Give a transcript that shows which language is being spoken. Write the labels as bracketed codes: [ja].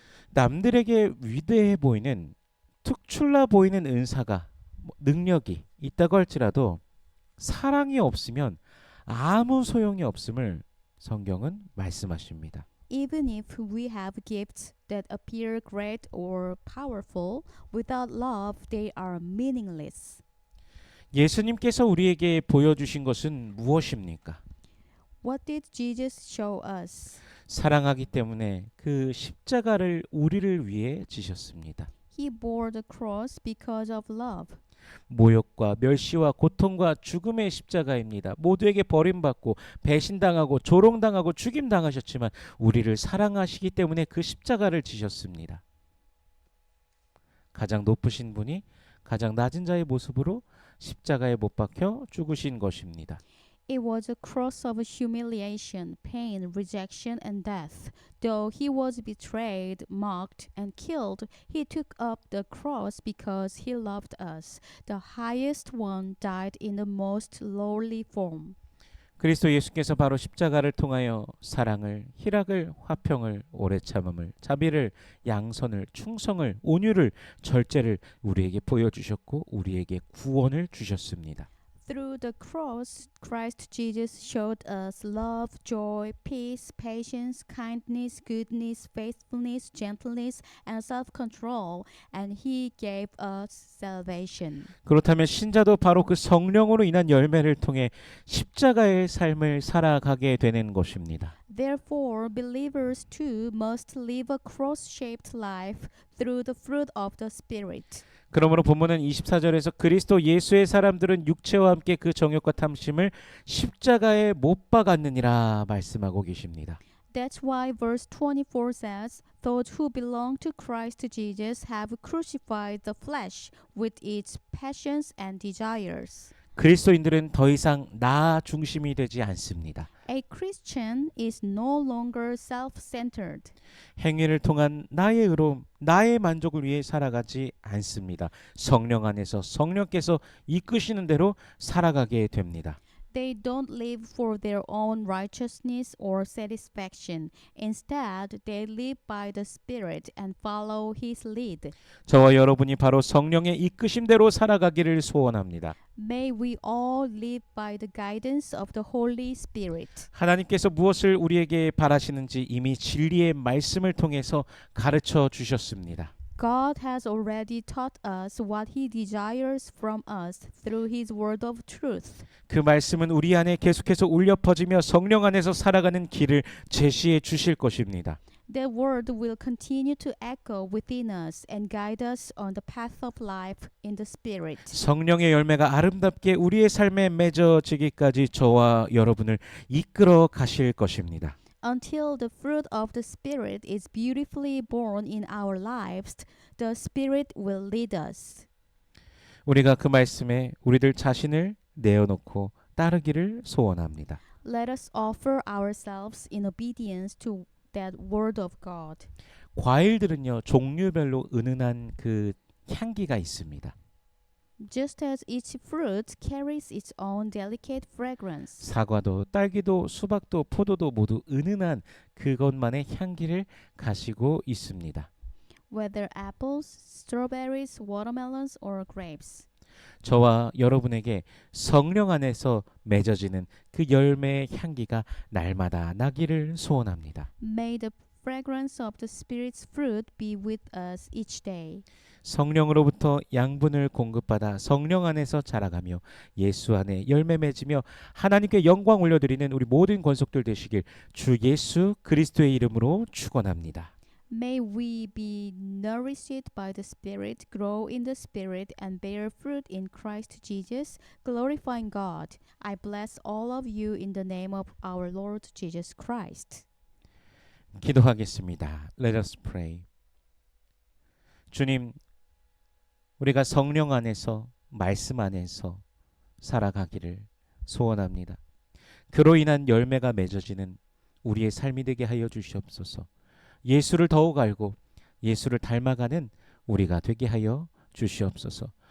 [ko] 남들에게 위대해 보이는 특출나 보이는 은사가 능력이 있다고 할지라도 사랑이 없으면 아무 소용이 없음을 성경은 말씀하십니다. [en] Even if we have gifts that appear great or powerful, without love they are meaningless. [ko] 예수님께서 우리에게 보여주신 것은 무엇입니까? [en] What did Jesus show us? [ko] 사랑하기 때문에 그 십자가를 우리를 위해 지셨습니다. [en] He bore the cross because of love. [ko] 모욕과 멸시와 고통과 죽음의 십자가입니다. 모두에게 버림받고 배신당하고 조롱당하고 죽임당하셨지만 우리를 사랑하시기 때문에 그 십자가를 지셨습니다. 가장 높으신 분이 가장 낮은 자의 모습으로 십자가에 못 박혀 죽으신 것입니다. [en] It was a cross of humiliation, pain, rejection, and death. Though he was betrayed, mocked, and killed, he took up the cross because he loved us. The highest one died in the most lowly form. [ko] 그리스도 예수께서 바로 십자가를 통하여 사랑을, 희락을, 화평을, 오래 참음을, 자비를, 양선을, 충성을, 온유를, 절제를 우리에게 보여주셨고 우리에게 구원을 주셨습니다. [en] Through the cross, Christ Jesus showed us love, joy, peace, patience, kindness, goodness, faithfulness, gentleness, and self-control, and He gave us salvation. [ko] 그렇다면 신자도 바로 그 성령으로 인한 열매를 통해 십자가의 삶을 살아가게 되는 것입니다. [en] Therefore, believers too must live a cross-shaped life through the fruit of the Spirit. [ko] 그러므로 본문은 24절에서 그리스도 예수의 사람들은 육체와 함께 그 정욕과 탐심을 십자가에 못 박았느니라 말씀하고 계십니다. [en] That's why verse 24 says, Those who belong to Christ Jesus have crucified the flesh with its passions and desires. [ko] 그리스도인들은 더 이상 나 중심이 되지 않습니다. [en] A Christian is no longer self-centered. [ko] 행위를 통한 나의 의로움, 나의 만족을 위해 살아가지 않습니다. 성령 안에서 성령께서 이끄시는 대로 살아가게 됩니다. [en] They don't live for their own righteousness or satisfaction. Instead, they live by the Spirit and follow His lead. [ko] 저와 여러분이 바로 성령의 이끄심대로 살아가기를 소원합니다. [en] May we all live by the guidance of the Holy Spirit. [ko] 하나님께서 무엇을 우리에게 바라시는지 이미 진리의 말씀을 통해서 가르쳐 주셨습니다. [en] God has already taught us what He desires from us through His word of truth. [ko] 그 말씀은 우리 안에 계속해서 울려 퍼지며 성령 안에서 살아가는 길을 제시해 주실 것입니다. [en] That word will continue to echo within us and guide us on the path of life in the Spirit. [ko] 성령의 열매가 아름답게 우리의 삶에 맺어지기까지 저와 여러분을 이끌어 가실 것입니다. [en] Until the fruit of the Spirit is beautifully born in our lives, the Spirit will lead us. [ko] 우리가 그 말씀에 우리들 자신을 내어놓고 따르기를 소원합니다. [en] Let us offer ourselves in obedience to that word of God. [ko] 과일들은요 종류별로 은은한 그 향기가 있습니다. [en] Just as each fruit carries its own delicate fragrance. [ko] 사과도 딸기도 수박도 포도도 모두 은은한 그것만의 향기를 가지고 있습니다. [en] Whether apples, strawberries, watermelons, or grapes. [ko] 저와 여러분에게 성령 안에서 맺어지는 그 열매의 향기가 날마다 나기를 소원합니다. [en] May the fragrance of the Spirit's fruit be with us each day. [ko] 성령으로부터 양분을 공급받아 성령 안에서 자라가며 예수 안에 열매 맺으며 하나님께 영광 올려드리는 우리 모든 권속들 되시길 주 예수 그리스도의 이름으로 축원합니다. [en] May we be nourished by the Spirit, grow in the Spirit, and bear fruit in Christ Jesus, glorifying God. I bless all of you in the name of our Lord Jesus Christ. [ko] 기도하겠습니다. [en] Let us pray. [ko] 주님, 우리가 성령 안에서 말씀 안에서 살아가기를 소원합니다. 그로 인한 열매가 맺어지는 우리의 삶이 되게 하여 주시옵소서. 예수를 더욱 알고 예수를 닮아가는 우리가 되게 하여 주시옵소서.